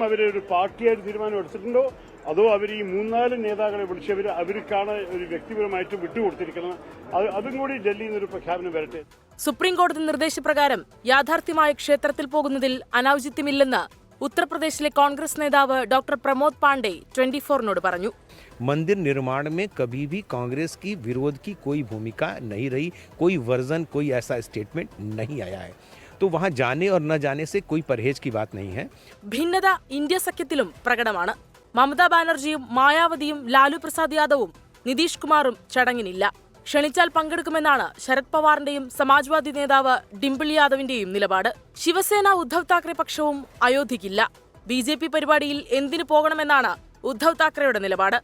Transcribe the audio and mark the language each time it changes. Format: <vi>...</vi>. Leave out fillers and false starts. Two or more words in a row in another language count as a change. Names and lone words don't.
<ml>അവരെ ഒരു പാർട്ടിയായിട്ട് തീരുമാനം എടുത്തിട്ടുണ്ടോ അതോ അവർ ഈ 3-4 നേതാക്കളെ വിളിച്ചവർ അവർക്കാണ് ഒരു വ്യക്തിപരമായിട്ട് വിട്ടുകൊടുത്തിരിക്കുന്നത്. അതും കൂടി ഡൽഹിയിൽ നിന്നൊരു പ്രഖ്യാപനം വരട്ടെ. സുപ്രീം കോടതി നിർദ്ദേശപ്രകാരം യാഥാർത്ഥ്യമായ ക്ഷേത്രത്തിൽ പോകുന്നതിൽ അനൌചിത്യമില്ലെന്ന് ഉത്തർപ്രദേശിലെ കോൺഗ്രസ് നേതാവ് ഡോക്ടർ പ്രമോദ് പാണ്ഡെ 24നോട് പറഞ്ഞു.</ml> <hi>मंदिर निर्माण में कभी भी कांग्रेस की विरोध की कोई भूमिका नहीं रही, कोई वर्जन, कोई ऐसा स्टेटमेंट नहीं आया है. तो वहां जाने और न जाने से कोई परहेज की बात नहीं है.</hi> <ml>ഭിന്നത ഇന്ത്യ സഖ്യത്തിലും പ്രകടമാണ്. മമതാ ബാനർജിയും മായാവതിയും ലാലു പ്രസാദ് യാദവും നിതീഷ് കുമാറും ചടങ്ങിനില്ല. ക്ഷണിച്ചാൽ പങ്കെടുക്കുമെന്നാണ് ശരത് പവാറിന്റെയും സമാജ്വാദി നേതാവ് ഡിംപിൾ യാദവിന്റെയും നിലപാട്. ശിവസേന ഉദ്ധവ് താക്കറെ പക്ഷവും അയോധ്യയ്ക്കില്ല. BJP പരിപാടിയിൽ എന്തിനു പോകണമെന്നാണ് ഉദ്ധവ് താക്കറെയുടെ നിലപാട്.</ml>